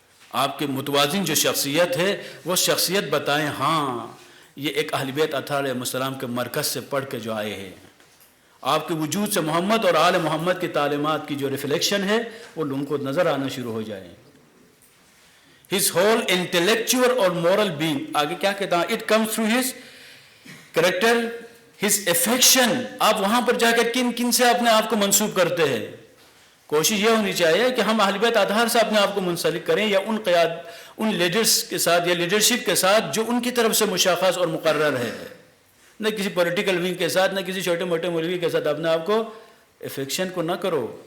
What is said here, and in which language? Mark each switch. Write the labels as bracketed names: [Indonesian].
[Urdu] آپ کے متوازن جو شخصیت ہے وہ شخصیت بتائیں, ہاں یہ ایک اہل بیت اطہار علیہ السلام کے مرکز سے پڑھ کے جو آئے ہیں. آپ کے وجود سے محمد اور آل محمد کی تعلیمات کی جو ریفلیکشن ہے وہ لوگوں کو نظر آنا شروع ہو جائے. [English] his whole intellectual اور moral being, [Urdu] آگے کیا کہتا ہے, [English] it comes through his character, his affection. [Urdu] آپ وہاں پر جا کر کن کن سے اپنے آپ کو منسوب کرتے ہیں. کوشش یہ ہونی چاہیے کہ ہم اہل بیت اطہار سے اپنے آپ کو منسلک کریں, یا ان لیڈرز کے ساتھ یا لیڈرشپ کے ساتھ جو ان کی طرف سے مشخص اور مقرر ہے. نہ کسی پولیٹیکل ونگ کے ساتھ, نہ کسی چھوٹے موٹے مولوی کے ساتھ اپنے آپ کو افیکشن کو نہ کرو.